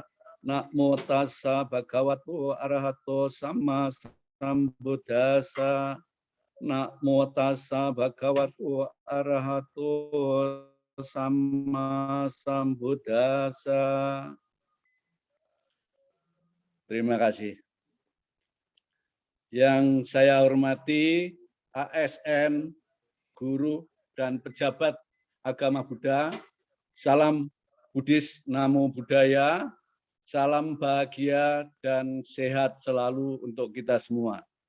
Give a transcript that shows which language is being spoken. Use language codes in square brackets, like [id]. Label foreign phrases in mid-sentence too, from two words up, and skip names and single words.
[pi] Namo tassa bhagavato arahato sama sambuddhassa. Namo tassa bhagavato arahato sama sambuddhassa. [id] Terima kasih. Yang saya hormati ASN, guru, dan pejabat agama Buddha, salam Buddhis, [pi] Namo Buddhaya, [id] salam bahagia dan sehat selalu untuk kita semua.